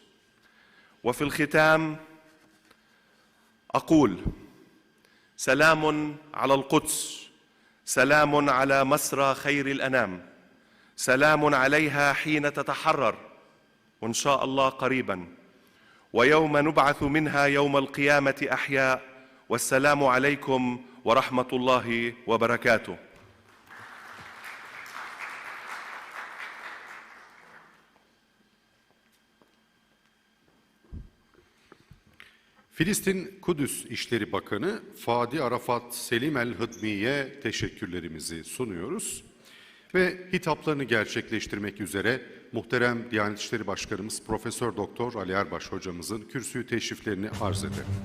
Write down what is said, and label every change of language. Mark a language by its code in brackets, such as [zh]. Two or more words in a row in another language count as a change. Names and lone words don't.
[ar] وفي الختام أقول: سلام على القدس، سلام على مسرى خير الأنام، سلام عليها حين تتحرر، وإن شاء الله قريباً، ويوم نبعث منها يوم القيامة أحياء. والسلام عليكم ورحمة الله وبركاته. [tr] Filistin Kudüs İşleri Bakanı Fadi Arafat Selim el-Hıdmi'ye teşekkürlerimizi sunuyoruz ve hitaplarını gerçekleştirmek üzere muhterem Diyanet İşleri Başkanımız Profesör Doktor Ali Erbaş hocamızın kürsüyü teşriflerini arz ederim.